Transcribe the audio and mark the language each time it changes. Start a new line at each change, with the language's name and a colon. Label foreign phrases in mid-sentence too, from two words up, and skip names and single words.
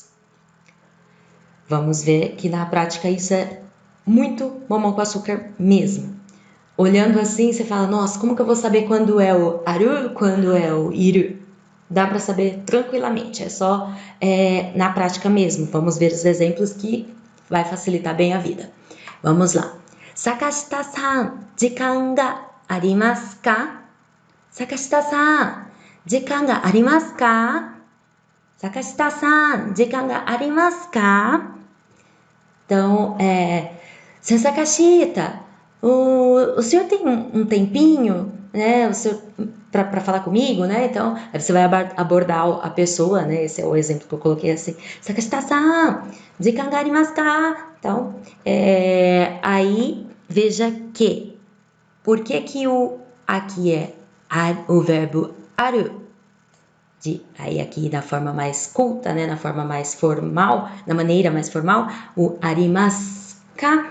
Portuguese: Vamos ver que na prática isso é muito mamão com açúcar mesmo. Olhando assim, você fala, nossa, como que eu vou saber quando é o aru, quando é o iru? Dá para saber tranquilamente, é só na prática mesmo. Vamos ver os exemplos que vai facilitar bem a vida. Vamos lá.
Japanese: 坂下さん、時間がありますか? 坂下さん、時間がありますか? 坂下さん、時間がありますか?
Portuguese: Então, Seu Sakashita, o senhor tem um tempinho, né? Para falar comigo, né? Então, aí você vai abordar a pessoa, né? Esse é o exemplo que eu coloquei assim.
Japanese: 坂下さん、時間がありますか?
Portuguese: Então, aí veja que, por que o aqui é o verbo aru? Aí aqui na forma mais culta, né? Na forma mais formal, na maneira mais formal, o
Japanese: ありますか.